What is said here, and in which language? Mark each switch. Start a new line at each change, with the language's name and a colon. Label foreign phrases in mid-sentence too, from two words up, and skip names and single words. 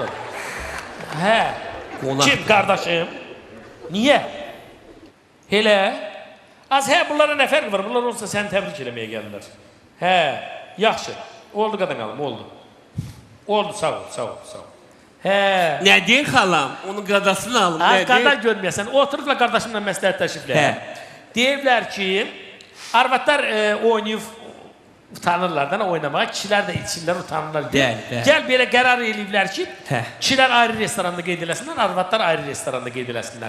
Azerbaijani: He. Ona...
Turkish: Kim kardeşim? Niye? Hele. Az he bunlara ne fark var? Bunlar olsa sen tebrik eləməyə gelirler.
Azerbaijani: He. Yaxşı. Oldu kadın alım, oldu. Oldu, sağ ol. He. Nə deyir xalam? Onun qadasını alım. Az qardaş görməyəsən. Oturubla qardaşımla məsləhətləşiblər. He. Deyirlər ki, arvadlar oynayıb utanırlar da oynamağa, kişilər də içirlər, utanırlar. Bəli. Gəl belə qərar eləyiblər ki, Hə. kişilər ayrı restoranda qeyd eləsinlər, arvadlar ayrı restoranda qeyd eləsinlər.